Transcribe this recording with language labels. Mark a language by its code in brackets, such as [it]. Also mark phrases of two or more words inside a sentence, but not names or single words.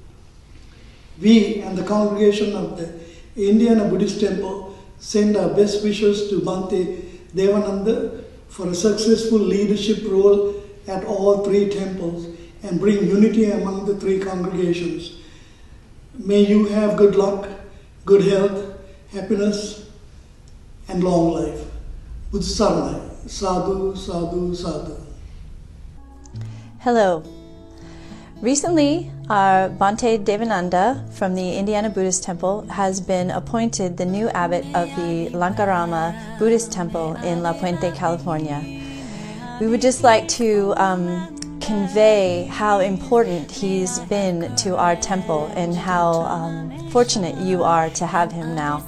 [en] We and the congregation of the Indiana Buddhist Temple send our best wishes to Bhante Devananda for a successful leadership role at all 3 temples and bring unity among the 3 congregations. May you have good luck, good health, happiness, and long life. [si] Buddha Saranai. [pi] Sadhu, sadhu, sadhu. [en] Hello. Recently, Bhante Devananda from the Indiana Buddhist Temple has been appointed the new abbot of the Lankarama Buddhist Temple in La Puente, California. We would just like to convey how important he's been to our temple and how fortunate you are to have him now.